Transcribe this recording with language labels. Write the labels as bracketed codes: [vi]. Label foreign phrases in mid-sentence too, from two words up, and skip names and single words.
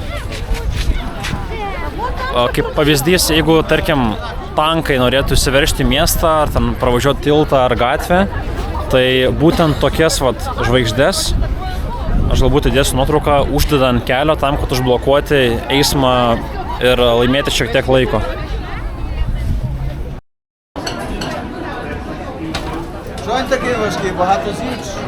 [lt] kaip pavyzdys, jeigu, tarkim, tankai norėtų įsiveržti į miestą ar ten pravažiuoti tiltą ar gatvę, tai būtent tokias žvaigždės, aš galbūt įdėsiu nuotrauką, uždeda ant kelio tam, kad užblokuoti eismą ir laimėti šiek tiek laiko. [uk] Що він такий важкий? Багато з'їдь?